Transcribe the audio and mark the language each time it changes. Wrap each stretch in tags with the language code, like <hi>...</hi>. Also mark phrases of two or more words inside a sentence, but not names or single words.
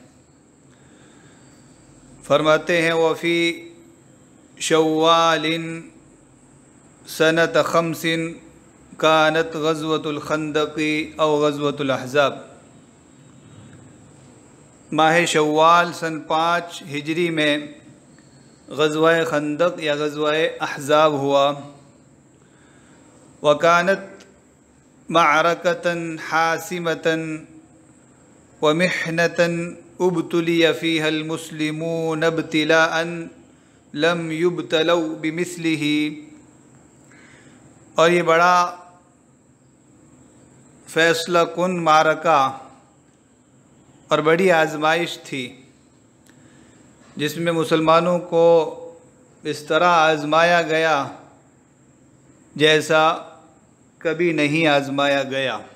<ur>فرماتے ہیں</ur> <ar>وفی شوال سنۃ 5 کانت غزوۃ الخندق او غزوۃ الاحزاب.</ar> <ur>ماہ شوال سن 5 ہجری میں غزوہ خندق یا غزوہ احزاب ہوا.</ur> <ar>وکانت معرکۃ حاسمۃ ومحنۃ ابتلی فیہا المسلمون ابتلاء لم یبتلوا بمثلہ.</ar> <ur>اور یہ بڑا فیصلہ کن معرکہ اور بڑی آزمائش تھی، جس میں مسلمانوں کو اس طرح آزمایا گیا جیسا کبھی نہیں آزمایا گیا.</ur>